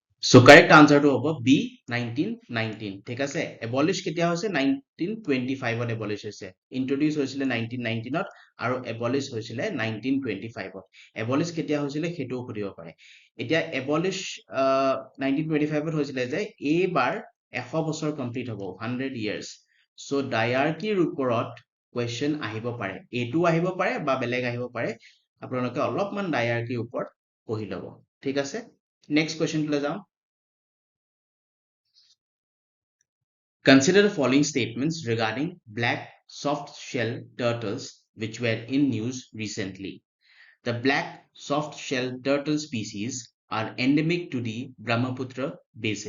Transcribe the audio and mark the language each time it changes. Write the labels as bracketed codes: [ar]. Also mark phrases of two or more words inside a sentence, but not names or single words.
[en] So correct answer [as] তো হ'ব B 1919 ঠিক আছে abolish কেতিয়া হৈছে 1925 ত abolish হৈছে introduce হৈছিলে 1919 ত আৰু abolish হৈছিলে 1925 ত abolish কেতিয়া হৈছিলে হেতু খুদিব পাৰে এতিয়া abolish 1925 ত হৈছিলে যে এইবাৰ 100 বছৰ কমপ্লিট হ'ব 100 [en] years so diarchy [as] ওপৰত question আহিব পাৰে এটো আহিব পাৰে বা বেলেগ আহিব পাৰে আপোনালোকে অলপমান diarchy ওপৰত পঢ়ি ল'ব ঠিক আছে [en] next question [as] লৈ যাওঁ [en] Consider the following statements regarding black soft-shell turtles which were in news recently. The black soft-shell turtle species are endemic to the Brahmaputra basin.